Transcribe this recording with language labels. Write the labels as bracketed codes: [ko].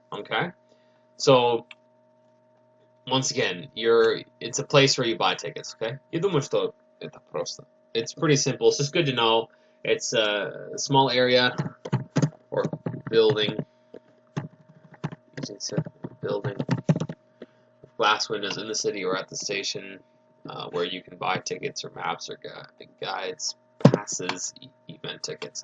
[en] Okay, so once again, it's a place where you buy tickets. [ru] Okay, я думаю, что это просто. [en] It's pretty simple. It's just good to know. It's a small area or building. Building with glass windows in the city or at the station where you can buy tickets or maps or guides, passes, event tickets.